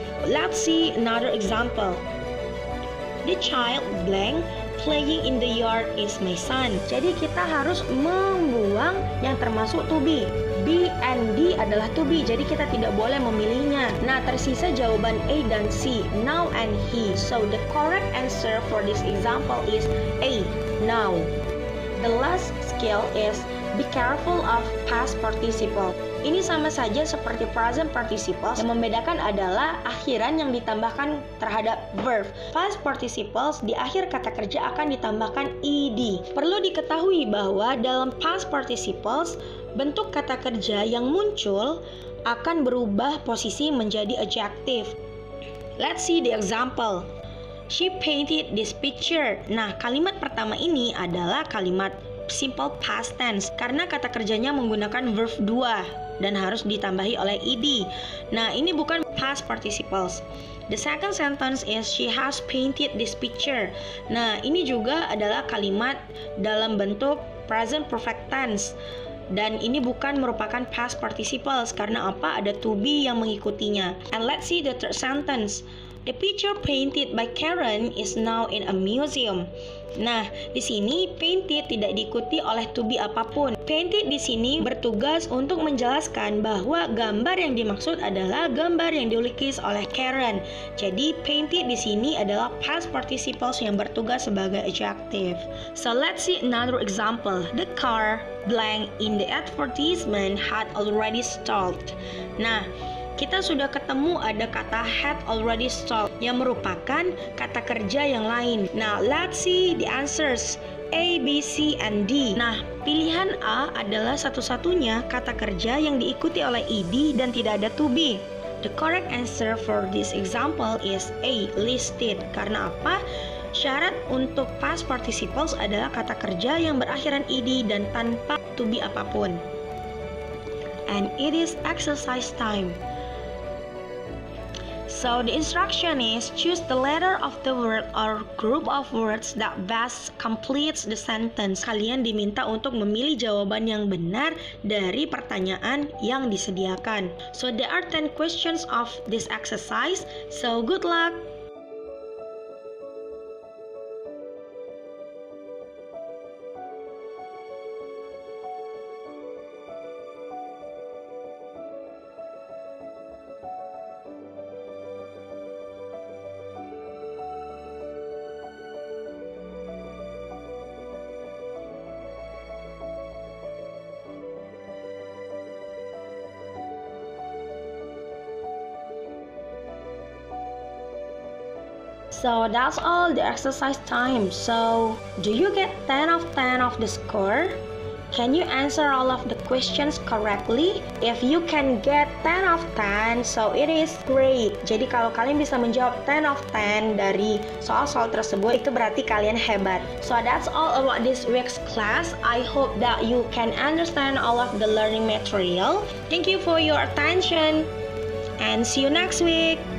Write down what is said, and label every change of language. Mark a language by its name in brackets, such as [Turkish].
[English] Let's see another example. The child blank playing in the yard is my son. [Indonesian] Jadi kita harus membuang yang termasuk to be. [English] B and D [Indonesian] adalah to be, jadi kita tidak boleh memilihnya. Nah, tersisa jawaban A dan C, now and he. [English] So, the correct answer for this example is A, now. The last skill is be careful of past participle. [Indonesian] Ini sama saja seperti present participles, yang membedakan adalah akhiran yang ditambahkan terhadap verb. Past participles di akhir kata kerja akan ditambahkan ed. Perlu diketahui bahwa dalam past participles, bentuk kata kerja yang muncul akan berubah posisi menjadi adjective. [English] Let's see the example. She painted this picture. [Indonesian] Nah, kalimat pertama ini adalah kalimat simple past tense karena kata kerjanya menggunakan verb 2 dan harus ditambahi oleh ed. Nah, ini bukan past participles. [English] The second sentence is she has painted this picture. [Indonesian] Nah, ini juga adalah kalimat dalam bentuk present perfect tense. Dan ini bukan merupakan past participles karena apa? Ada to be yang mengikutinya. [English] And let's see the third sentence. The picture painted by Karen is now in a museum. [Indonesian] Nah, di sini painted tidak diikuti oleh to be apapun. Painted di sini bertugas untuk menjelaskan bahwa gambar yang dimaksud adalah gambar yang dilukis oleh Karen. Jadi painted di sini adalah past participles yang bertugas sebagai adjective. [English] So let's see another example. The car blank in the advertisement had already stalled. [Indonesian] Nah, kita sudah ketemu ada kata had already stalled yang merupakan kata kerja yang lain. [English] Nah, let's see the answers. A, B, C, and D. [Indonesian] Nah, pilihan A adalah satu-satunya kata kerja yang diikuti oleh ed dan tidak ada to be. [English] The correct answer for this example is A, listed. [Indonesian] Karena apa? Syarat untuk past participles adalah kata kerja yang berakhiran ed dan tanpa to be apapun. [English] And it is exercise time. So the instruction is choose the letter of the word or group of words that best completes the sentence. [Indonesian] Kalian diminta untuk memilih jawaban yang benar dari pertanyaan yang disediakan. [English] So there are 10 questions of this exercise. So good luck. So that's all the exercise time. So do you get 10 of 10 of the score? Can you answer all of the questions correctly? If you can get 10 of 10, so it is great. [Indonesian] Jadi kalau kalian bisa menjawab [English] 10 of 10 [Indonesian] dari soal-soal tersebut, itu berarti kalian hebat. [English] So that's all about this week's class. I hope that you can understand all of the learning material. Thank you for your attention and see you next week.